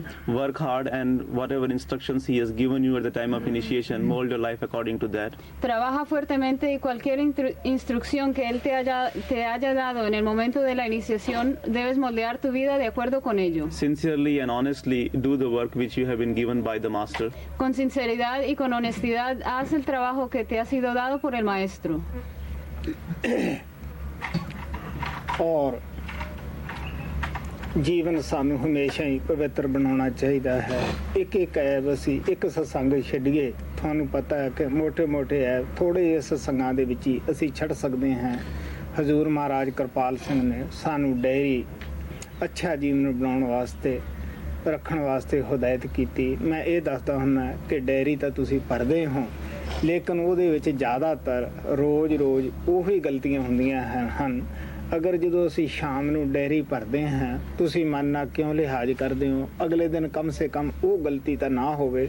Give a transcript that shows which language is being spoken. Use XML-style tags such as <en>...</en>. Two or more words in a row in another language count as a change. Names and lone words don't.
<en>Work hard and whatever instructions he has given you at the time of initiation, mold your life according to that.</en> <es>Trabaja fuertemente y cualquier instrucción que él te haya dado en el momento de la iniciación, debes moldear tu vida de acuerdo con ello.</es> <en>Sincerely and honestly do the work which you have been given by the Master.</en> <es>Con sinceridad y con honestidad, haz el trabajo que te ha sido dado por el Maestro.</es> <pa>ਔਰ ਜੀਵਨ ਸਾਨੂੰ ਹਮੇਸ਼ਾ ਹੀ ਪਵਿੱਤਰ ਬਣਾਉਣਾ ਚਾਹੀਦਾ ਹੈ ਇੱਕ ਐਬ ਅਸੀਂ ਇੱਕ ਸਤਸੰਗ ਛੱਡੀਏ ਤੁਹਾਨੂੰ ਪਤਾ ਹੈ ਕਿ ਮੋਟੇ ਐਬ ਥੋੜੇ ਜਿਹੇ ਸਤਸੰਗਾਂ ਦੇ ਵਿੱਚ ਹੀ ਅਸੀਂ ਛੱਡ ਸਕਦੇ ਹਾਂ ਹਜ਼ੂਰ ਮਹਾਰਾਜ ਕਿਰਪਾਲ ਸਿੰਘ ਨੇ ਸਾਨੂੰ ਡਾਇਰੀ ਅੱਛਾ ਜੀਵਨ ਬਣਾਉਣ ਵਾਸਤੇ ਰੱਖਣ ਵਾਸਤੇ ਹਦਾਇਤ ਕੀਤੀ ਮੈਂ ਇਹ ਦੱਸਦਾ ਹੁੰਦਾ ਕਿ ਡਾਇਰੀ ਤਾਂ ਤੁਸੀਂ ਪੜ੍ਹਦੇ ਹੋ ਲੇਕਿਨ ਉਹਦੇ ਵਿੱਚ ਜ਼ਿਆਦਾਤਰ ਰੋਜ਼ ਉਹੀ ਗਲਤੀਆਂ ਹੁੰਦੀਆਂ ਹਨ ਅਗਰ ਜਦੋਂ ਅਸੀਂ ਸ਼ਾਮ ਨੂੰ ਡੈਰੀ ਭਰਦੇ ਹਾਂ ਤੁਸੀਂ ਮਨ ਨਾਲ ਕਿਉਂ ਲਿਹਾਜ਼ ਕਰਦੇ ਹੋ, ਅਗਲੇ ਦਿਨ</pa> <hi>कम से कम</hi> <pa>ਉਹ ਗਲਤੀ ਤਾਂ ਨਾ ਹੋਵੇ।</pa>